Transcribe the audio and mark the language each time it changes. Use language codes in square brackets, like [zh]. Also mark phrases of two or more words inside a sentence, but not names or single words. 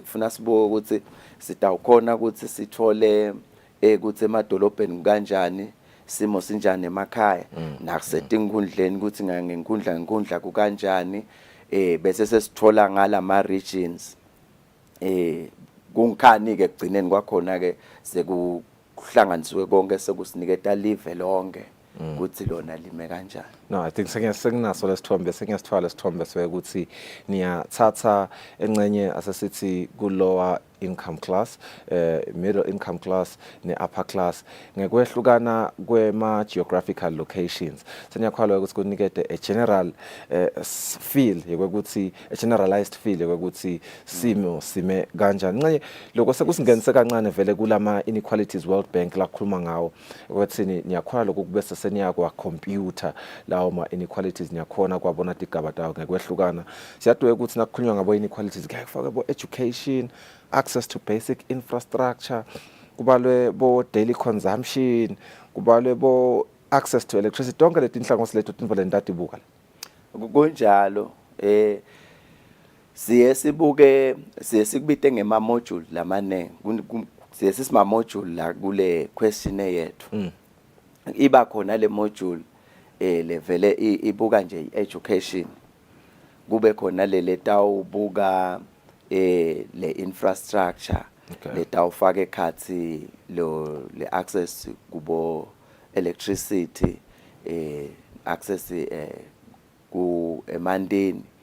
[ss] kufuna sibuke ukuthi sitawukhona ukuthi sithole ukuthi emadolobheni kanjani simo sinjani emakhaya nakusetinkundleni ukuthi ngenkundla kukanjani bese sesithola ngalama regions kunkhani ke kugcineni kwakhona ke sekuhlanganisiwe konke sekusiniketa live lonke ukuthi lona lime kanjani. [en] No, I think [ss] senginaso lesithombe sengiyasithwala lesithombe sokuthi niyathatha encenye asesithi kulowa [en] income class, middle income class [ss] ne [en] upper class [ss] ngekwehlukana kwema [en] geographical locations. [ss] Seniyakholwa ukuthi kunikete [en] a general feel [ss] yokuthi [en] a generalized feel [ss] yokuthi simo sime kanjani. Nxa lokho sekusingenise kancane vele kulama inequalities World Bank la khuluma ngawo ukuthi niyakholwa lokho kubese seniyakwa computer lawo ma inequalities niyakhona kwabona tigaba tawo ngekwehlukana. Siyadwe ukuthi nakukhulunywa ngabo inequalities kuyafaka bo education, [en] access to basic infrastructure, [ss] kubalwe bo [en] daily consumption, [ss] kubalwe bo [en] access to electricity. [ss] Tonke leti nhlangothi leto tinvole ndatibuka. Kunjalo siye sikubite ngema module lamanenge siye sisima module la kule questionnaire yethu. Iba khona le module levele ibuka nje education, kube khona le tawubuka le infrastructure, le tawufaka ekhathi le access kubo electricity, access ku emandeni,